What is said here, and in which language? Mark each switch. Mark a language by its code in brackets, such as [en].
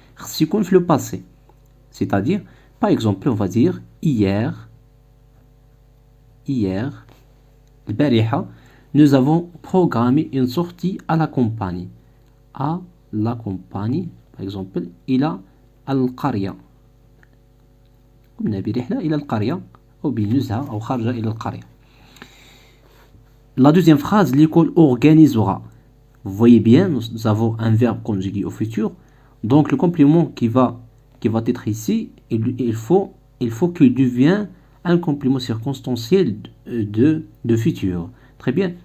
[fr] Si on fait le passé, c'est-à-dire, par exemple, on va dire hier, [ar] البارحة, [fr] nous avons programmé une sortie à la campagne. À la campagne, par exemple, [ar] إلى القرية. قمنا برحلة إلى القرية أو بنزهة أو خرج إلى القرية. [fr] La deuxième phrase, l'école organisera. Vous voyez bien, nous avons un verbe conjugué au futur. Donc le complément qui va être ici, il faut qu'il devienne un complément circonstanciel de futur. Très bien.